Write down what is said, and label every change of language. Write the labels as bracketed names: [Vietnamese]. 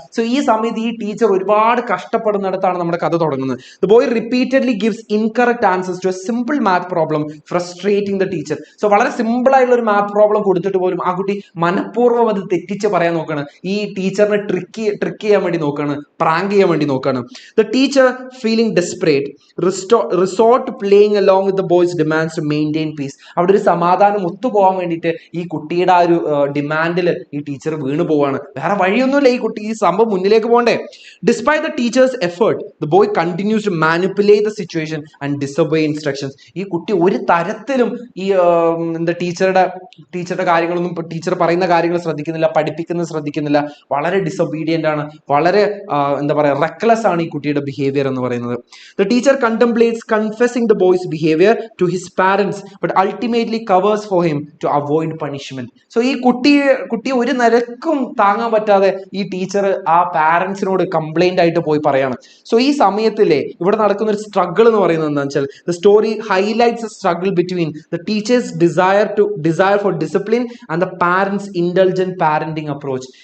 [Malayalam] So ഈ സമയത്ത് ഈ ടീച്ചർ ഒരുപാട് കഷ്ടപ്പെടുന്നിടത്താണ് നമ്മുടെ കഥ തുടങ്ങുന്നത്. [English] The boy repeatedly gives incorrect answers to a simple math problem, frustrating the teacher. [Malayalam] So വളരെ സിമ്പിൾ ആയിട്ടുള്ള ഒരു മാത്ത് പ്രോബ്ലം കൊടുത്തിട്ട് പോലും ആ കുട്ടി മനഃപൂർവ്വം അത് തെറ്റിച്ച് പറയാൻ നോക്കുകയാണ്. ഈ ടീച്ചറിനെ ട്രിക്ക് ചെയ്യാൻ വേണ്ടി നോക്കുകയാണ്, പ്രാങ്ക് ചെയ്യാൻ വേണ്ടി നോക്കുകയാണ്. [English] The teacher feeling desperate resort to playing along with the boys demands to maintain peace. [Malayalam] അവിടെ ഒരു സമാധാനം ഒത്തുപോകാൻ വേണ്ടിയിട്ട് ഈ കുട്ടിയുടെ ആ ഒരു ഡിമാൻഡിൽ ഈ ടീച്ചർ വീണു പോവാണ്. വേറെ വഴിയൊന്നുമില്ല, ഈ കുട്ടി ഈ സംഭവം മുന്നിലേക്ക് പോകണ്ടേ. [English] Despite the teacher's effort the boy continues to manipulate the situation and disobey instructions. [Malayalam] ഈ കുട്ടി ഒരു തരത്തിലും ഈ എന്താ ടീച്ചറുടെ കാര്യങ്ങളൊന്നും, ടീച്ചർ പറയുന്ന കാര്യങ്ങൾ ശ്രദ്ധിക്കുന്നില്ല, പഠിപ്പിക്കുന്നത് ശ്രദ്ധിക്കുന്നില്ല. വളരെ ഡിസൊബീഡിയന്റ് ആണ്, വളരെ എന്താ പറയുക, റെക്ലെസ് ആണ് ഈ കുട്ടിയുടെ ബിഹേവിയർ എന്ന് പറയുന്നത്. [English] The teacher contemplates confessing the boy's behavior to his parents, but ultimately covers for him to avoid punishment. [Malayalam] So ഈ കുട്ടി ഒരു നിരക്കും താങ്ങാൻ പറ്റാതെ ഈ ടീച്ചർ ആ പാരന്റ്സിനോട് കംപ്ലൈന്റ് ആയിട്ട് പോയി പറയാണ്. [English] so [Malayalam] ഈ സമയത്തില്ലേ ഇവിടെ നടക്കുന്ന ഒരു സ്ട്രഗിൾ എന്ന് പറയുന്നത് എന്താണെന്ന് വെച്ചാൽ, [English] The story highlights a struggle between the teacher's desire for discipline and the parent's intelligent parenting approach.